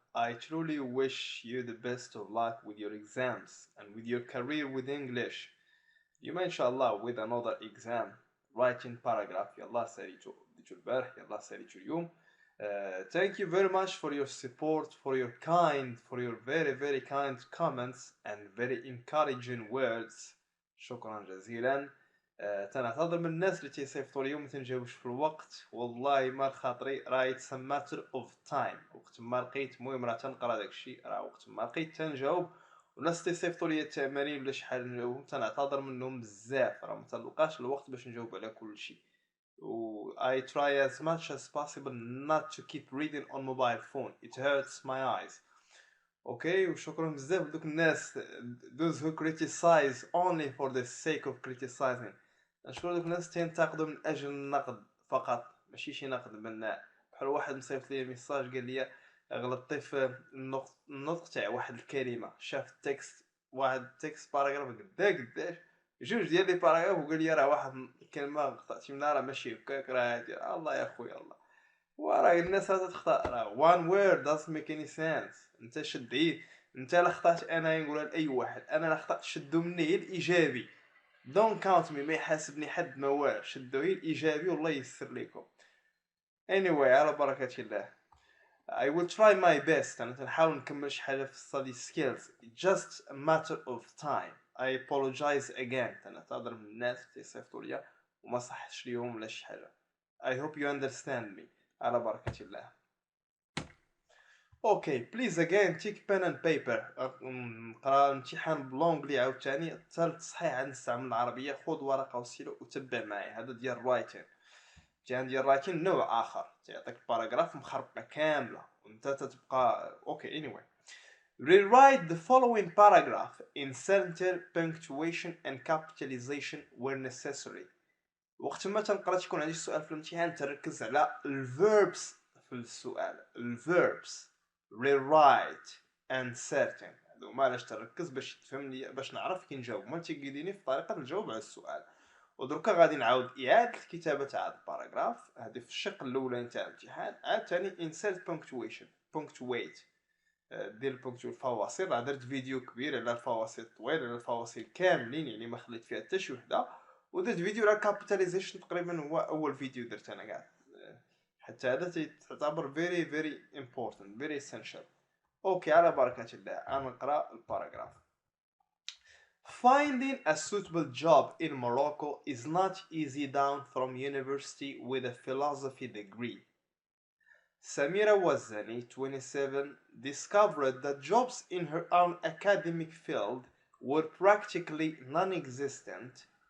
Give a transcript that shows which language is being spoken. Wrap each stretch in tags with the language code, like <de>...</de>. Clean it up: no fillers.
<en>I truly wish you the best of luck with your exams and with your career with English.</en> <ar>يوم إن شاء الله</ar> <en>with another exam writing paragraph</en> <ar>يلا ساليتو بديتو البارح يلا ساليتو اليوم.</ar> <en>Thank you very much for your support, for your very kind comments and very encouraging words.</en> <ar>شكرا جزيلا. تنعتذر من الناس اللي تيصيفطوا اليوم ما تنجاوبش في الوقت، والله ما خاطري راه</ar> <en>It's matter of time.</en> <ar>وقت ما لقيت المهم راه تنقرا داكشي، راه وقت ما لقيت تنجاوب. والناس تيصيفطوا لي التمارين ولا شحال نجاوبهم تنعتذر منهم بزاف، راه ما تلقاش الوقت باش نجاوب على كل شيء.</ar> <en>و I try as much as possible not to keep reading on mobile phone, it hurts my eyes.</en> <ar>اوكي وشكرا بزاف لدوك الناس</ar> <en>those who criticize only for the sake of criticizing.</en> <ar>نشكر دوك الناس تينتقدوا من اجل النقد فقط، ماشي شي نقد بناء. بحال واحد مصيفط لي ميساج قال لي غلطتي في النطق تاع واحد الكلمه، شاف التكست واحد التكست باراغراف قداش جوج ديال لي باراغراف وقال لي راه واحد الكلمه قطعتي منها، راه ماشي هكاك، راه الله يا خويا الله. وراه الناس تخطا، راه</ar> <en>one word doesn't make any sense.</en> <ar>انت شدي انت لا خطات انا نقولها لاي واحد، انا لا خطات شدوا مني هي الايجابي.</ar> <en>don't count me,</en> <ar>ما يحاسبني حد ما والو، شدوا هي الايجابي والله ييسر لكم. anyway على بركه الله.</ar> <en>I will try my best.</en> <ar>انا تنحاول نكمل شي حاجه في study skills.</ar> <en>just a matter of time. I apologize again.</en> <ar>انا تعذر من الناس تيصيفطوا ليا وما صحش ليهم ولا شي حاجه.</ar> <en>I hope you understand me.</en> <ar>على بركه الله.</ar> <en>Okay please again take pen and paper.</en> <ar>نقرا الامتحان بلونجلي عاوتاني حتى التصحيح نستعمل العربيه. خذ ورقه وستيلو وتبع معي. هذا ديال الرايتين. الامتحان ديال الرايتين نوع اخر، تعطيك باراغراف مخربقه كامله وانت تتبقى اوكي.</ar> <en>anyway rewrite the following paragraph in center, punctuation and capitalization where necessary.</en> <ar>وقت ما تنقرا تيكون عندي السؤال في الامتحان تركز على الفيربس في السؤال. الفيربس</ar> <en>rewrite and certain</en> <ar>هذوما علاش تركز باش تفهمني، باش نعرف كي نجاوب، ما تيقيديني في طريقه نجاوب على السؤال. ودركا غادي نعاود اعاده الكتابه تاع هذا الباراغراف هذه في الشق الاولاني تاع الامتحان. عاد ثاني</ar> <en>insert punctuation punctuate</en> <ar>دير البونكتو الفواصل. راه درت فيديو كبير على الفواصل طويل، على الفواصل كاملين يعني ما خليت فيها حتى شي وحده. ودرت فيديو على الكابيتاليزيشن تقريبا هو اول فيديو درت انا كاع. حتى هذا تعتبر</ar> <en>very important very essential.</en> <ar>اوكي على بركة الله انا نقرا الباراغراف.</ar> <en>Finding a suitable job in Morocco is not easy down from university with a philosophy degree. Samira Wazani, 27, discovered that jobs in her own academic field were practically non-existent.</en>